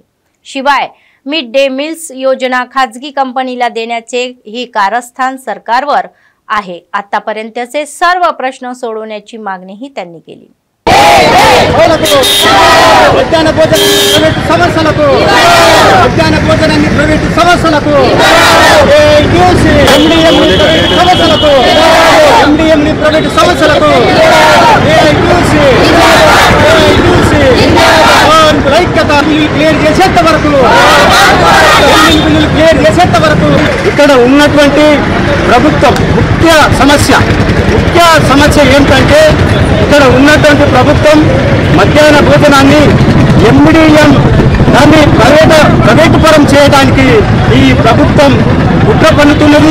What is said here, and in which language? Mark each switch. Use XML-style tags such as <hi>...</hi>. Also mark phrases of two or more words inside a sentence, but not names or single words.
<mr>शिवाय</mr> <en>mid day meals</en> <mr>योजना खाजगी कंपनीला देण्याचे ही कारस्थान सरकारवर आहे. आतापर्यंतचे सर्व प्रश्न सोडवण्याची मागणीही त्यांनी केली.</mr> <te>मध्याह्न भोजनाన్ని ప్రైవేట్ సంస్థలకు క్లియర్ చేసేంత వరకు ఇక్కడ ఉన్నటువంటి ప్రభుత్వం ముఖ్య సమస్య ఏంటంటే ఇక్కడ ఉన్నటువంటి ప్రభుత్వం మధ్యాహ్న భోజనాన్ని ఎండిఎం దాన్ని ప్రైవేటు పరం చేయడానికి ఈ ప్రభుత్వం కుట్ర పన్నుతున్నది.</te>